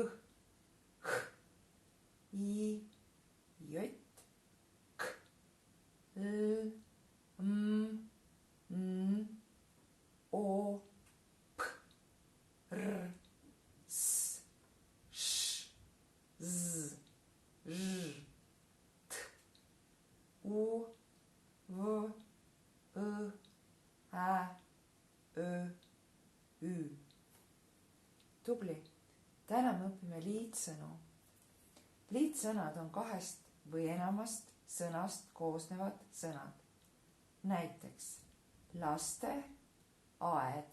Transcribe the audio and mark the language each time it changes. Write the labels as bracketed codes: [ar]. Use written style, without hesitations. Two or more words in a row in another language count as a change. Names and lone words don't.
[et] H, I, J, K, L, M, N, O, P, R, S, Š, Z, Ž, T, U, V, Õ, Ä, Ö, Ü. Tubli. Täna me õpime liitsõnu. Liitsõnad on kahest või enamast sõnast koosnevad sõnad. Näiteks laste aed.